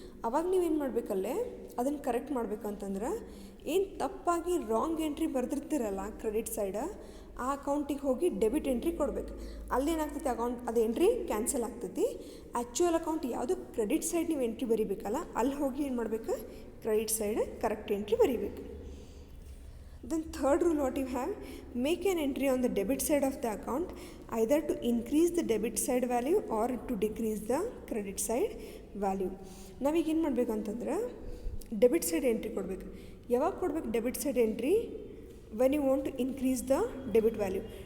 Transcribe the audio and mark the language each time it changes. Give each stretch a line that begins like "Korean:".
Kannada: ಅವಾಗ ನೀವೇನು ಮಾಡಬೇಕಲ್ಲೇ ಅದನ್ನು ಕರೆಕ್ಟ್ ಮಾಡ್ಬೇಕಂತಂದ್ರೆ, ಏನು ತಪ್ಪಾಗಿ ರಾಂಗ್ ಎಂಟ್ರಿ ಬರೆದಿರ್ತೀರಲ್ಲ ಕ್ರೆಡಿಟ್ ಸೈಡ್ ಆ ಅಕೌಂಟಿಗೆ ಹೋಗಿ ಡೆಬಿಟ್ ಎಂಟ್ರಿ ಕೊಡಬೇಕು. ಅಲ್ಲೇನಾಗ್ತೈತಿ, ಅಕೌಂಟ್ ಅದು ಎಂಟ್ರಿ ಕ್ಯಾನ್ಸಲ್ ಆಗ್ತೈತಿ. ಆ್ಯಕ್ಚುಯಲ್ ಅಕೌಂಟ್ ಯಾವುದು ಕ್ರೆಡಿಟ್ ಸೈಡ್ ನೀವು ಎಂಟ್ರಿ ಬರೀಬೇಕಲ್ಲ ಅಲ್ಲಿ ಹೋಗಿ ಏನು ಮಾಡಬೇಕು, ಕ್ರೆಡಿಟ್ ಸೈಡ್ ಕರೆಕ್ಟ್ ಎಂಟ್ರಿ ಬರೀಬೇಕು.
English: Then third rule what you have, make an entry on the debit side of the account either to increase the debit side value or to decrease the credit side value.
Kannada: ನಾವೀಗ ಏನು ಮಾಡಬೇಕು ಅಂತಂದ್ರೆ debit side entry ಕೊಡಬೇಕು. ಯಾವಾಗ ಕೊಡ್ಬೇಕು debit side entry,
English: When you want to increase the debit value.